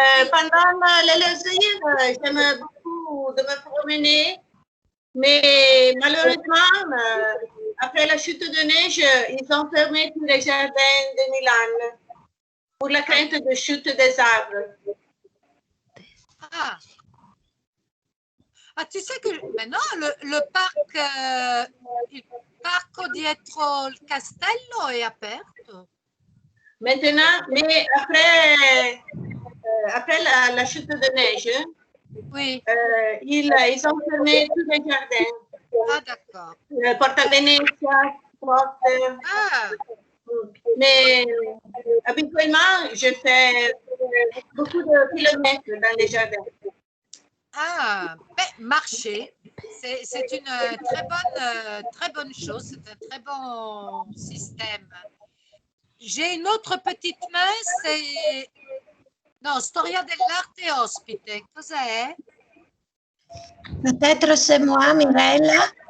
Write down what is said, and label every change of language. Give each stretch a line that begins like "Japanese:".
French: Pendant les loisirs, j'aime beaucoup de me promener, mais malheureusement, après la chute de neige, ils ont fermé tous les jardins de Milan pour la crainte de chute des arbres. Ah, tu sais que maintenant, le parc,
Italian: il parco dietro il castello è aperto.
French: Maintenant, mais après la chute de neige, Oui. Ils ont fermé tous les jardins. Ah, d'accord. Porta Venezia, Porte. Ah, Mais habituellement, je fais beaucoup de kilomètres dans les jardins. ah. Ben, marcher, c'est une très bonne chose, c'est un très bon système. J'ai une autre petite main, c'est...
Italian: No, Storia dell'arte ospite, cos'è?
French: Peut-être c'est moi, Mirella.